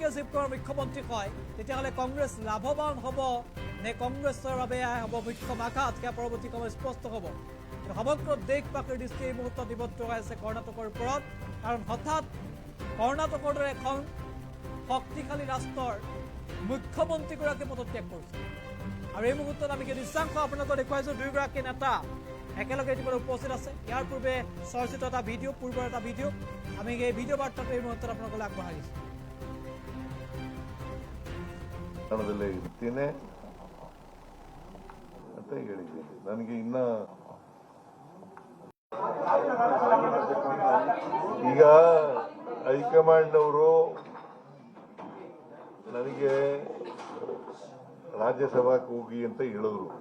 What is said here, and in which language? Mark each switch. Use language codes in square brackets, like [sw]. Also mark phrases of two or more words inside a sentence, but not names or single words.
[as] শিৱকুমাৰ মুখ্যমন্ত্ৰী হয় তেতিয়াহ'লে কংগ্ৰেছ লাভৱান হ'ব নে কংগ্ৰেছৰ বাবে হ'ব মুখ্য আঘাত সেয়া পৰৱৰ্তী সময়ত স্পষ্ট হ'ব সমগ্ৰ দেশবাসীৰ দৃষ্টি এই মুহূৰ্তত নিবদ্ধ হৈ আছে কৰ্ণাটকৰ ওপৰত কাৰণ হঠাৎ কৰ্ণাটকৰ দৰে এখন শক্তিশালী ৰাষ্ট্ৰৰ মুখ্যমন্ত্ৰীগৰাকী পদত্যাগ কৰিছে আৰু এই মুহূৰ্তত আমি দৃশ্যাংশ আপোনালোকক দেখুৱাইছোঁ দুয়োগৰাকী নেতা একেলগে ইতিমধ্যে উপস্থিত আছে ইয়াৰ পূৰ্বে চৰ্চিত এটা ভিডিঅ' পূৰ্বৰ এটা ভিডিঅ' আমি এই ভিডিঅ' বাৰ্তাটো এই মুহূৰ্তত আপোনালোকলৈ আগবঢ়াইছোঁ [kn] ಇರ್ತೇನೆ ಅಂತ ಹೇಳಿದ್ದೀನಿ ನನಗೆ ಇನ್ನ ಈಗ ಹೈಕಮಾಂಡ್ ಅವರು ನನಗೆ ರಾಜ್ಯಸಭಾಕ್ಕೆ ಹೋಗಿ ಅಂತ ಹೇಳಿದ್ರು